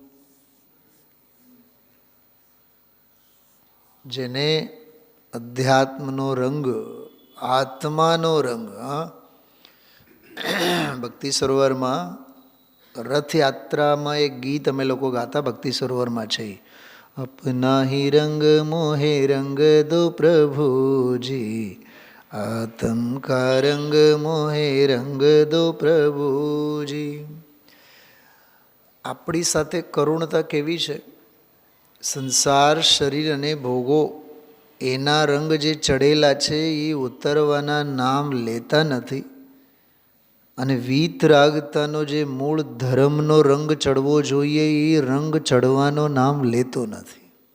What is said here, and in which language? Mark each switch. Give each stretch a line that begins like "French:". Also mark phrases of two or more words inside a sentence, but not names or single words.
Gujarati: જેને અધ્યાત્મનો રંગ, આત્માનો રંગ. ભક્તિ સરોવરમાં રથયાત્રામાં એક ગીત અમે લોકો ગાતા, ભક્તિ સરોવરમાં છે.
Hindi: अपना ही रंग मोहे रंग दो प्रभुजी, आत्म का रंग मोहे रंग दो प्रभुજી.
Gujarati: આપણી સાથે કરુણતા કેવી છે? સંસાર, શરીર અને ભોગો, એના રંગ જે ચડેલા છે એ ઉતરવાના નામ લેતા નથી. અને વીતરાગતાનો જે મૂળ ધર્મનો રંગ ચડવો જોઈએ એ રંગ ચડવાનો નામ લેતો નથી.